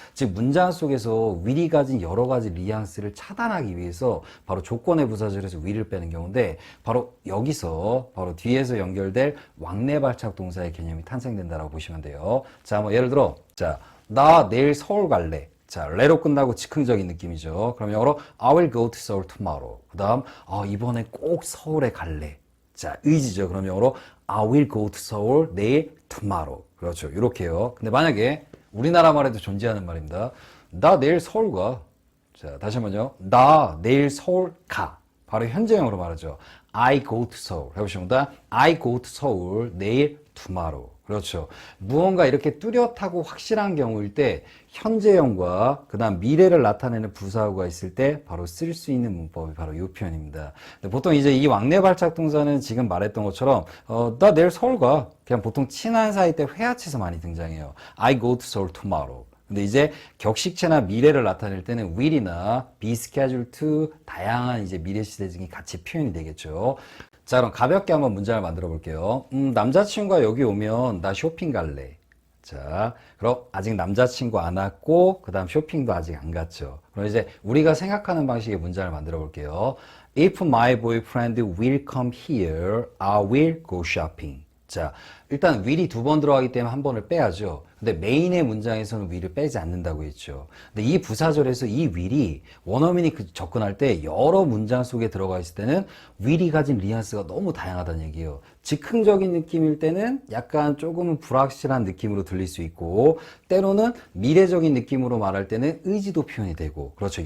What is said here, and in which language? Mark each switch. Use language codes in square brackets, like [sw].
[ko] 즉 문장 속에서 will이 가진 여러 가지 뉘앙스를 차단하기 위해서 바로 조건의 부사절에서 will을 빼는 경우인데, 바로 여기서 바로 뒤에서 연결될 왕래발착 동사의 개념이 탄생된다라고 보시면 돼요. 자, 뭐 예를 들어 나 내일 서울 갈래. 자, 레로 끝나고 즉흥적인 느낌이죠. 그럼 영어로 [en] I will go to Seoul tomorrow. [ko] 그 다음 이번에 꼭 서울에 갈래. 자, 의지죠. 그럼 영어로 [en] I will go to Seoul 내일 tomorrow. [ko] 그렇죠. 이렇게요. 근데 만약에 우리나라 말에도 존재하는 말입니다. 나 내일 서울 가. 자, 다시 한번요. 나 내일 서울 가. 바로 현재형으로 말하죠. [en] I go to Seoul. [ko] 해보십니다. [en] I go to Seoul 내일 tomorrow. [ko] 그렇죠. 무언가 이렇게 뚜렷하고 확실한 경우일 때 현재형과 그 다음 미래를 나타내는 부사어가 있을 때 바로 쓸 수 있는 문법이 바로 이 표현입니다. 근데 보통 이제 이 왕래발착 동사는 지금 말했던 것처럼 나 내일 서울 가. 그냥 보통 친한 사이 때 회화체에서 많이 등장해요. [en] I go to Seoul tomorrow. [ko] 근데 이제 격식체나 미래를 나타낼 때는 will이나 be scheduled to 다양한 이제 미래 시대 등이 같이 표현이 되겠죠. 자, 그럼 가볍게 한번 문장을 만들어 볼게요. 남자친구가 여기 오면 나 쇼핑 갈래. 자, 그럼 아직 남자친구 안 왔고 그 다음 쇼핑도 아직 안 갔죠. 그럼 이제 우리가 생각하는 방식의 문장을 만들어 볼게요. [en] If my boyfriend will come here, I will go shopping. [ko] 자, 일단 will이 두 번 들어가기 때문에 한 번을 빼야죠. 근데 메인의 문장에서는 will을 빼지 않는다고 했죠. 근데 이 부사절에서 이 will이 원어민이 접근할 때 여러 문장 속에 들어가 있을 때는 will이 가진 뉘앙스가 너무 다양하다는 얘기예요. 즉흥적인 느낌일 때는 약간 조금은 불확실한 느낌으로 들릴 수 있고, 때로는 미래적인 느낌으로 말할 때는 의지도 표현이 되고, 그렇죠.